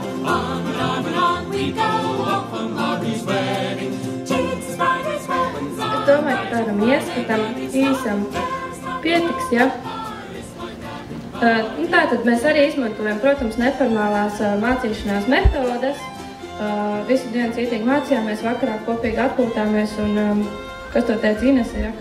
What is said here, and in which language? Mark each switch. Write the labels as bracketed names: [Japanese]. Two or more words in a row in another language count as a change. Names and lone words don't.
[English] Arm in arm we go, off on Mari's wedding. Chains, spiders, robins, [Latvian] es domāju, ka tādam ieskatam īsam pietiks, ja? Tātad mēs arī izmantojam, protams, neformālās mācīšanās metodes. Visu dienu cītīgi mācījāmies, vakarā kopīgi atpūtāmies un, kas to teica Inese, ja?